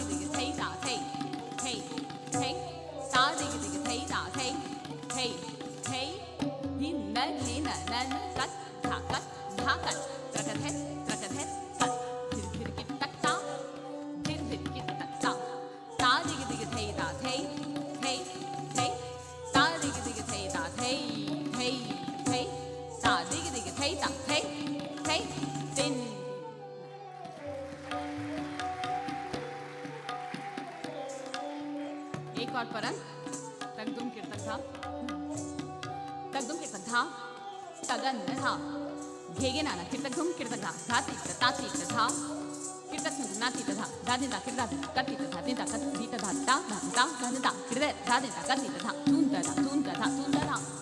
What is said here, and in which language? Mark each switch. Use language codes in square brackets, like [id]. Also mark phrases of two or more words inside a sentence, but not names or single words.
[hi] दिग थै ता थै थै थै ता दिग दिग थै ता थै थै थै धिन्न घिन न कत धाकत धाकत त्रकधेत त्रकधेत कत धिर धिर कितकता धिर धिर कितकता ता दिग दिग थै ता थै थै थै ता दिग दिग थै ता थै थै थै ता दिग दिग थै ता थै थै तीन। एक और परन तगदुम कीर्तक था तगदुम कीर्तक था तगन था घेगे नाना कीर्तक धुम कीर्तक था धाती ताती था कीर्तक नाती था धादी ता कीर्तक कति था दिता कत दीता था ता ता धादी ता कीर्तक धादी ता कति था तुंता था तुंता था तुंता था।